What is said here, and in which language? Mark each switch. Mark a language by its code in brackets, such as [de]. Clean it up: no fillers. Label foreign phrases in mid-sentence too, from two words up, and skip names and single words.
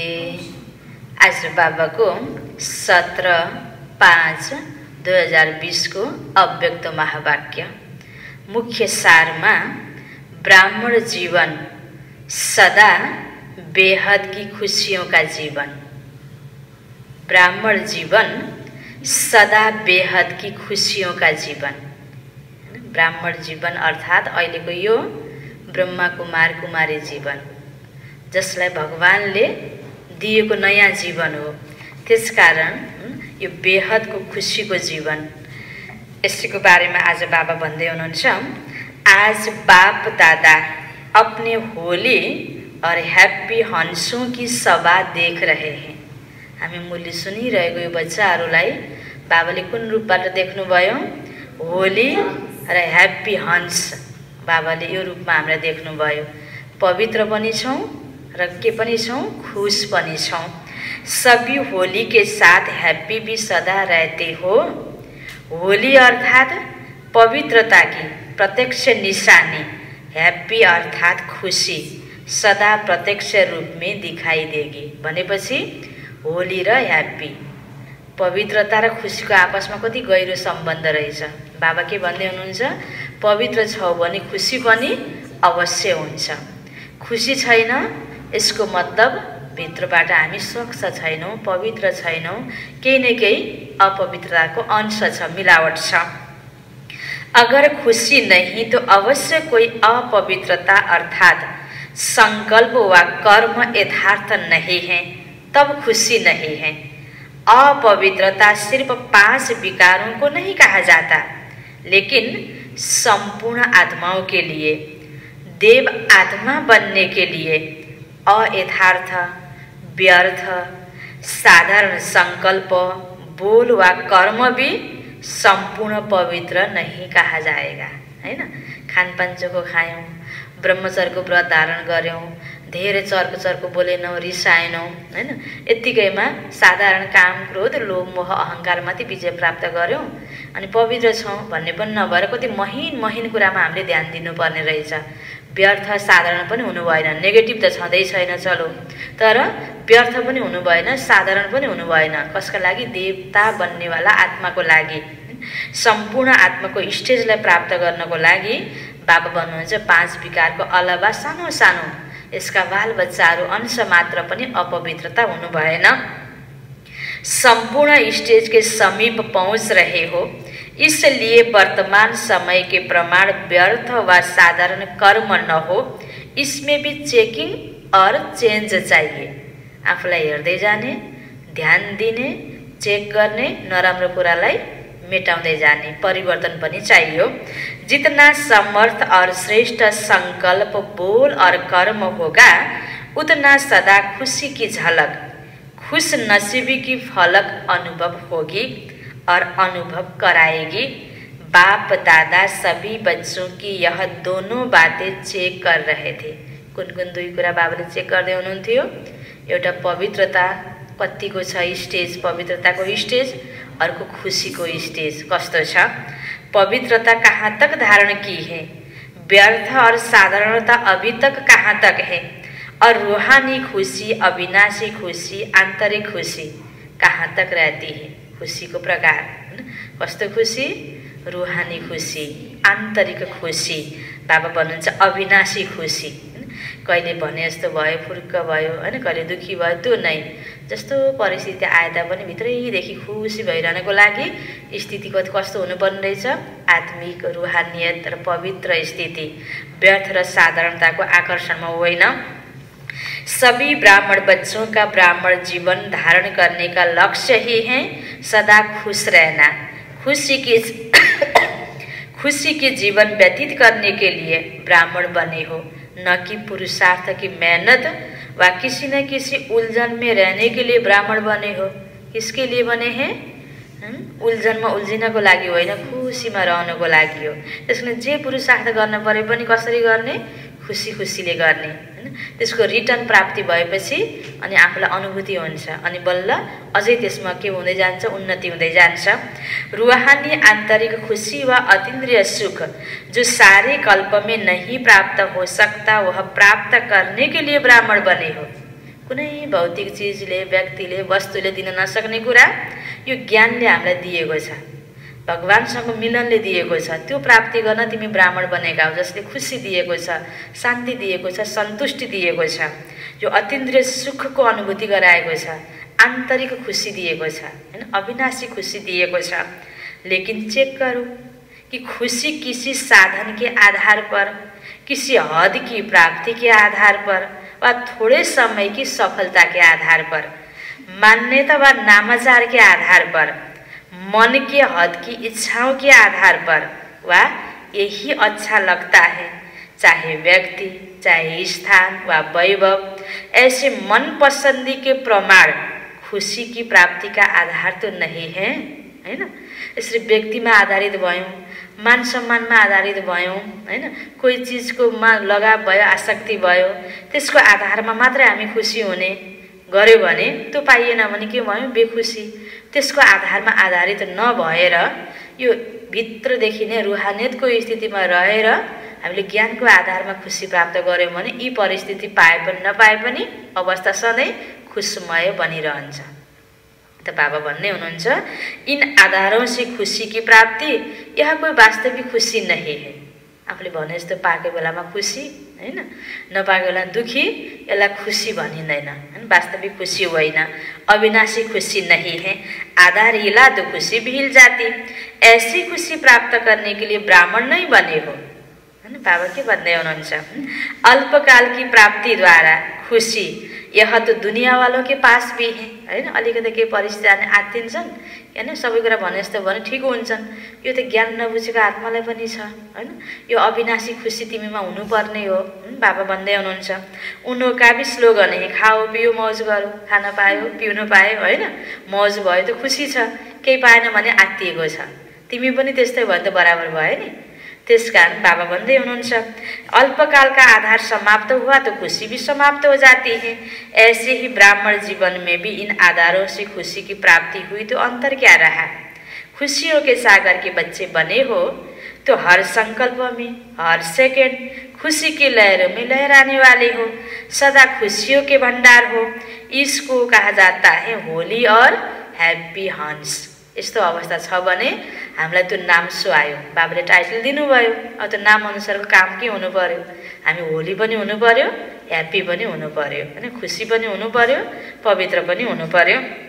[hi] आज बाबा को 17/5/2020 को अव्यक्त महावाक्य मुख्य सार में ब्राह्मण जीवन सदा बेहद की खुशियों का जीवन। ब्राह्मण जीवन सदा बेहद की खुशियों का जीवन। [ne] ब्राह्मण जीवन अर्थात अहिलेको यो ब्रह्मा कुमार कुमारी जीवन जसलाई भगवानले दिएको नयाँ जीवन हो। त्यसकारण यो बेहदको खुशीको जीवन। यसको बारेमा आज बाबा भन्दै हुनुहुन्छ, [hi] आज बाप दादा अपने होली और हैप्पी हंसों की सभा देख रहे हैं। [ne] हामी मुली सुनिरहेको यो बच्चाहरूलाई बाबाले कुन रूपबाट देख्नुभयो? होली र हैप्पी हंस बाबाले यो रूपमा हामीलाई देख्नुभयो। पवित्र पनि छौं र के पनि छौं, खुश पनि छौं। [hi] सभी होली के साथ हैप्पी भी सदा रहते हो। होली अर्थात पवित्रता की प्रत्यक्ष निशानी, हैप्पी अर्थात खुशी सदा प्रत्यक्ष रूप में दिखाई देगी [ne] भनेपछि होली र हैप्पी पवित्रता र खुशीको आपसमा कति गहिरो सम्बन्ध रहेछ। बाबा के भन्दै हुनुहुन्छ? पवित्र छौ भने खुशी पनि अवश्य हुन्छ। खुशी छैन यसको मतलब भित्रबाट हामी स्वच्छ छैनौं, पवित्र छैनौं, केही न केही अपवित्रताको अंश छ, मिलावट छ। [hi] अगर खुशी नहीं तो अवश्य कोई अपवित्रता अर्थात संकल्प व कर्म यथार्थ नहीं है, तब खुशी नहीं है। अपवित्रता सिर्फ 5 विकारों को नहीं कहा जाता, लेकिन संपूर्ण आत्माओं के लिए, देव आत्मा बनने के लिए अयथार्थ, व्यर्थ, साधारण संकल्प, बोल व कर्म भी संपूर्ण पवित्र नहीं कहा जाएगा। [ne] हैन? खानपान चोखो खायौं, ब्रह्मचर्यको व्रत धारण गर्यौं, धेरै चर्को बोलेनौं, रिसाएनौं, हैन? यतिकैमा साधारण काम, क्रोध, लोभ, मोह, अहंकारमाथि विजय प्राप्त गर्यौं अनि पवित्र छौं भन्ने पनि नभएर कति महीन कुरामा हामीले ध्यान दिनुपर्ने रहेछ। व्यर्थ साधारण पनि हुनु भएन। नेगेटिभ त छँदै छैन चलो, तर व्यर्थ पनि हुनु भएन, साधारण पनि हुनु भएन। कसका लागि? देवता बन्नेवाला आत्माको लागि, सम्पूर्ण आत्माको स्टेजलाई प्राप्त गर्नको लागि बाबा भन्नुहुन्छ 5 विकारको अलावा सानो सानो यसका बाल बच्चाहरू अंश मात्र पनि अपवित्रता हुनु भएन। [hi] संपूर्ण स्टेज के समीप पहुंच रहे हो, इसलिए वर्तमान समय के प्रमाण व्यर्थ व साधारण कर्म न हो, इसमें भी चेकिंग और चेंज चाहिए। [ne] आफूलाई हेर्दै जाने, ध्यान दिने, चेक गर्ने, नराम्रो कुरालाई मेटाउँदै जाने, परिवर्तन पनि चाहियो। [hi] जितना समर्थ और श्रेष्ठ संकल्प, बोल और कर्म होगा, उतना सदा खुशी की झलक, खुश नसीबी की फलक अनुभव होगी और अनुभव कराएगी। बाप दादा सभी बच्चों की यह दोनों बातें चेक कर रहे थे। [ne] कुन दुई कुरा बाबाले चेक गर्दै हुनुहुन्थ्यो? एउटा पवित्रता कतिको छ स्टेज, पवित्रताको स्टेज, अर्को खुशीको स्टेज कस्तो छ। [hi] पवित्रता कहाँ तक धारण की है, व्यर्थ और साधारणता अभी तक कहाँ तक है, और रूहानी खुशी, अविनाशी खुशी, आंतरिक खुशी कहाँ तक रहती है। [ne] खुशी को प्रकार कस्तो खुशी? रूहानी खुशी, आंतरिक खुशी। बाबा भन्नुहुन्छ अविनाशी खुशी। कहिले भने जस्तो भयो, फुर्क भयो, हैन? कहिले दुखी भयो, त्यो नै। जस्तो परिस्थिति आए तापनि भित्रैदेखि खुसी भइरहनको लागि स्थिति कस्तो हुनुपर्ने रहेछ? आत्मिक, रूहानियत र पवित्र स्थिति, व्यर्थ र साधारणताको आकर्षणमा होइन। [hi] सभी ब्राह्मण बच्चों का ब्राह्मण जीवन धारण करने का लक्ष्य ही है सदा खुश रहना। खुशी के जीवन व्यतीत करने के लिए ब्राह्मण बने हो, न कि पुरुषार्थ की मेहनत व किसी न किसी उलझन में रहने के लिए ब्राह्मण बने हो। किसके लिए बने हैं? [ne] उलझनमा उल्झिनको लागि होइन, खुसीमा रहनको लागि हो। त्यसले जे पुरुषार्थ गर्न परे पनि कसरी गर्ने? खुसीले गर्ने। हैन। त्यसको रिटर्न प्राप्ति भएपछि अनि आफूलाई अनुभूति हुन्छ अनि बल्ल अझै त्यसमा के हुँदै जान्छ, उन्नति हुँदै जान्छ। [hi] रूहानी आंतरिक खुशी व अतीन्द्रिय सुख जो सारे कल्प में नहीं प्राप्त हो सकता वह प्राप्त करने के लिए ब्राह्मण बने हो। [ne] कुनै भौतिक चीजले, व्यक्तिले, वस्तुले दिन नसक्ने कुरा यो ज्ञानले हामीलाई दिएको छ, भगवानसँग मिलनले दिएको छ। त्यो प्राप्ति गर्न तिमी ब्राह्मण बनेका हो, जसले खुशी दिएको छ, शान्ति दिएको छ, सन्तुष्टि दिएको छ, जो अतीन्द्रिय सुखको अनुभूति गराएको छ, आन्तरिक खुशी दिएको छ हैन, अविनाशी खुशी दिएको छ। [hi] लेकिन चेक करो कि खुशी किसी साधन के आधार पर, किसी हद की प्राप्ति के आधार पर व थोड़े समय की सफलता के आधार पर, मान्यता व नामाचार के आधार पर, मन के हद की इच्छाओं के आधार पर व यही अच्छा लगता है, चाहे व्यक्ति, चाहे स्थान व वैभव, ऐसे मन पसंदी के प्रमाण खुशी की प्राप्ति का आधार तो नहीं है हैन। [ne] यसरी व्यक्तिमा आधारित भयौं, मान सम्मानमा आधारित भयौं हैन, कोही चीजको मा लगाव भयो, आसक्ति भयो, त्यसको आधारमा मात्रै हामी खुसी हुने गर्यो भने त्यो पाइएन भने के भयो, बेखुसी। त्यसको आधारमा आधारित नभएर यो भित्रदेखि नै रूहानियतको स्थितिमा रहेर हामीले ज्ञानको आधारमा खुशी प्राप्त गर्यौं भने यी परिस्थिति पाए पनि नपाए पनि अवस्था सधैँ खुशमय बनिरहन्छ। तो बाबा भन्ने हुनुहुन्छ, [hi] इन आधारों से खुशी की प्राप्ति यह कोई वास्तविक खुशी नहीं है। [ne] आफूले भने जस्तो पाएको बेलामा खुसी हैन, नपाएको बेलामा दुखी, यसलाई खुसी भनिँदैन हैन, वास्तविक खुसी होइन, [hi] अविनाशी खुशी नहीं है। आधार हिला तो खुशी भी हिल जाती, ऐसी खुशी प्राप्त करने के लिए ब्राह्मण नहीं बने हो हैन। [ne] बाबा के भन्दै हुनुहुन्छ, [hi] अल्पकाल की प्राप्ति द्वारा खुशी यह तो दुनिया वालों के पास भी है हैन। [ne] अलिकति के परिस्थिति आत्तिन्छन् हैन, सबै कुरा भने जस्तो भने ठिक हुन्छन्, यो त ज्ञान नबुझेको आत्मालाई पनि छ हैन। यो अविनाशी खुशी तिमीमा हुनुपर्ने हो। बाबा भन्दै हुनुहुन्छ, [hi] उनका भी स्लोगन है, खाओ पियो मौज गरो, [ne] खान पायो पिउन पायो हैन, मौज भयो त खुसी छ, केही पाएन भने आत्तिएको छ, तिमी पनि त्यस्तै भयो त बराबर भयो नि। त्यसकारण बाबा भन्दै हुनुहुन्छ, [hi] अल्पकाल का आधार समाप्त हुआ तो खुशी भी समाप्त हो जाती है। ऐसे ही ब्राह्मण जीवन में भी इन आधारों से खुशी की प्राप्ति हुई तो अंतर क्या रहा। खुशियों के सागर के बच्चे बने हो तो हर संकल्प में, हर सेकंड खुशी की लहरों में लहराने वाले हो, सदा खुशियों के भंडार हो। इसको कहा जाता है होली और हैप्पी हंस। [ne] यस्तो अवस्था छ भने हामीलाई त्यो नाम सुहायो, बाबाले टाइटल दिनुभयो। अब त्यो नाम अनुसारको काम के हुनु पर्यो, हामी होली पनि हुनु पर्यो, ह्याप्पी पनि हुनु पर्यो हैन, खुशी पनि हुनु पर्यो, पवित्र पनि हुनु पर्यो।